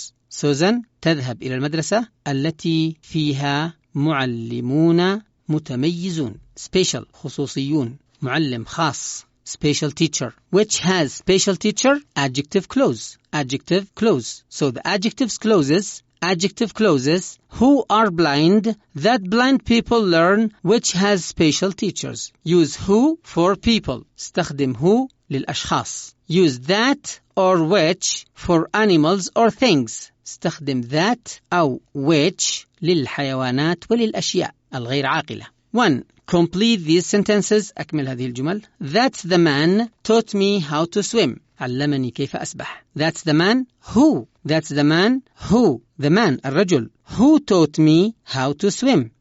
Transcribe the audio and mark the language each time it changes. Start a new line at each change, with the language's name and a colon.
Arabic: Susan تذهب إلى المدرسة التي فيها معلمون متميزون.
English: Special خصوصيون.
Arabic: معلم خاص.
English: Special teacher. Which has special teacher? Adjective clause. So the adjective clauses who are blind, that blind people learn, which has special teachers. Use who for people.
Arabic: استخدم who للأشخاص.
English: Use that or which for animals or things.
Arabic: استخدم that أو which للحيوانات وللأشياء الغير عاقلة.
English: 1. Complete these sentences.
Arabic: أكمل هذه الجمل.
English: That's the man taught me how to swim.
Arabic: علمني كيف أسبح.
English: That's the man who. The man الرجل. Who taught me how to swim.